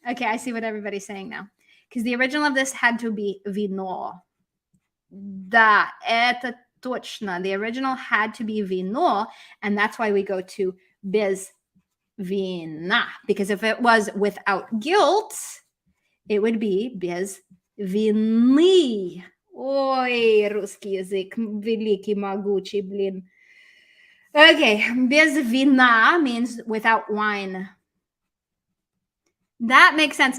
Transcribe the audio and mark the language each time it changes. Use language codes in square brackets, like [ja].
[en] Okay, I see what everybody's saying now. Because the original of this had to be вино. [ru] Да, это точно. [en] The original had to be вино, and that's why we go to без вина. Because if it was without guilt, it would be без вины. [ru] Ой, русский язык, великий, могучий, блин. [en] Okay, без вина means without wine. That makes sense.